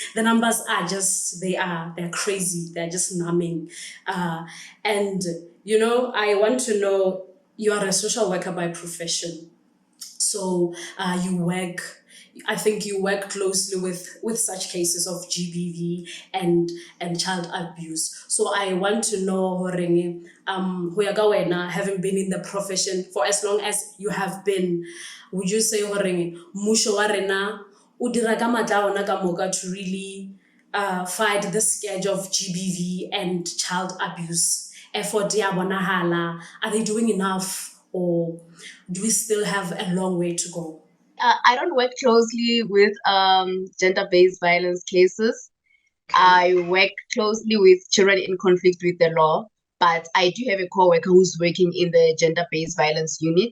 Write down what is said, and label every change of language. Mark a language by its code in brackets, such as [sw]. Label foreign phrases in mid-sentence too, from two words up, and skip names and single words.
[en] The numbers are just they're crazy. They're just numbing, and I want to know, you are a social worker by profession. So I think you work closely with such cases of GBV and child abuse. So I want to know, [st] Horenge, ho ya ka wena, [en] having been in the profession for as long as you have been, would you say, [nso] Horenge, mmusho wa rena o dira ka matla a ona ka moka [en] to really fight the scourge of GBV and child abuse? [nso] Effort ya bonahala, [en] are they doing enough, or do we still have a long way to go? I don't work closely with gender-based violence cases. I work closely with children in conflict with the law, but I do have a co-worker who's working in the gender-based violence unit.